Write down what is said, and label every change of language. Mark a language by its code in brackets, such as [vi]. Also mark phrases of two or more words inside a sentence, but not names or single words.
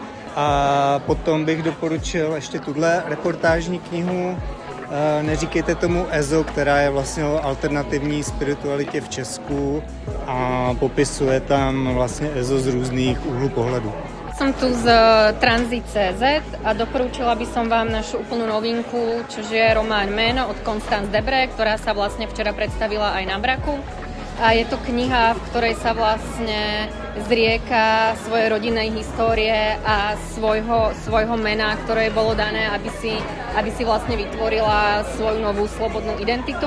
[cs] A potom bych doporučil ještě tuhle reportážní knihu Neříkejte tomu EZO, která je vlastně o alternativní spiritualitě v Česku a popisuje tam vlastně EZO z různých úhlů pohledu. [sk] Som tu z Transit.cz a doporučila by som vám našu úplnú novinku, čo je román Meno od Constance Debré, ktorá sa vlastne včera predstavila aj na Braku. A je to kniha, v ktorej sa vlastne zrieka svojej rodinnej histórie a svojho mena, ktoré bolo dané, aby si vlastne vytvorila svoju novú slobodnú identitu.